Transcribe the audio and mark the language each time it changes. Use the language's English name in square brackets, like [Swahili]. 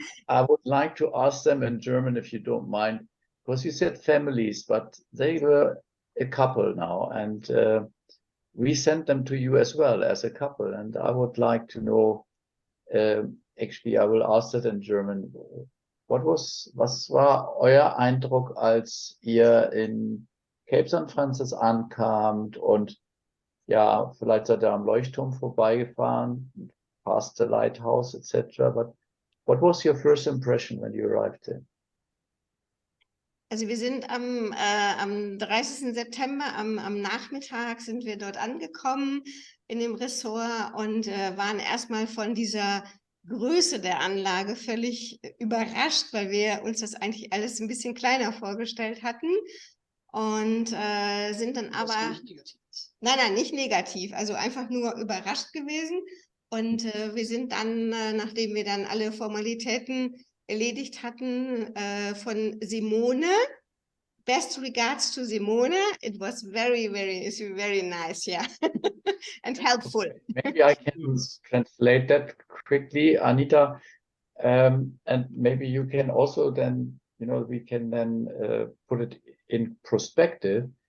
[English] I would like to ask them in German, if you don't mind, because you said families, but they were a couple now, and we sent them to you as well as a couple. And I would like to know, actually, I will ask that in German. [German] Was war euer Eindruck, als ihr in Cape St. Francis ankamt und ja, vielleicht seid ihr am Leuchtturm vorbeigefahren, [English] past the lighthouse, etc. But what was your first impression when you arrived there? [German] Also wir sind am 30. September, am Nachmittag sind wir dort angekommen in dem Ressort und waren erstmal von dieser Größe der Anlage völlig überrascht, weil wir uns das eigentlich alles ein bisschen kleiner vorgestellt hatten und sind dann aber... Nicht negativ. Nein, nicht negativ, also einfach nur überrascht gewesen und wir sind dann, nachdem wir dann alle Formalitäten erledigt hatten von Simone. [English] Best regards to Simone. It was very nice, yeah, and helpful. Maybe I can translate that quickly, Anita, and maybe you can also then, we can then put it in perspective.